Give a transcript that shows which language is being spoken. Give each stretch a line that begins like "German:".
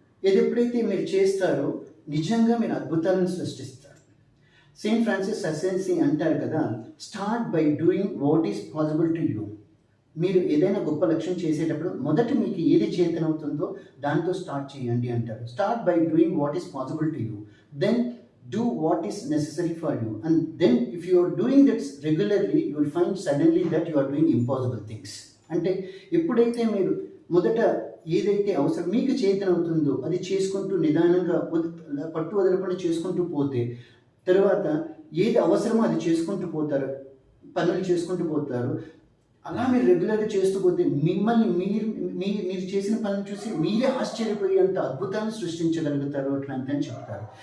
Telugu: ఇది ఎప్పుడైతే మీరు చేస్తారో నిజంగా మీరు అద్భుతాలను సృష్టిస్తారు.
English: Saint Francis అసెన్సీ
Telugu: అంటారు కదా,
English: Start by doing what is possible to you.
Telugu: మీరు ఏదైనా గొప్ప లక్ష్యం చేసేటప్పుడు మొదట మీకు ఏది చేతనవుతుందో దాంతో స్టార్ట్ చేయండి అంటారు.
English: Start by doing what is possible to you, then do what is necessary for you, and then if you are doing that regularly, you will find suddenly that you are doing impossible things.
Telugu: అంటే ఎప్పుడైతే మీరు మొదట ఏదైతే అవసరం మీకు చేతనవుతుందో అది చేసుకుంటూ నిదానంగా పట్టు వదలకుండా చేసుకుంటూ పోతే, తర్వాత ఏది అవసరమో అది చేసుకుంటూ పోతారు, పనులు చేసుకుంటూ పోతారు. అలా మీరు రెగ్యులర్గా చేస్తూ పోతే మిమ్మల్ని మీరు చేసిన పనులు చూసి మీరే ఆశ్చర్యపోయి అంత అద్భుతాన్ని సృష్టించగలుగుతారు అని చెప్తారు.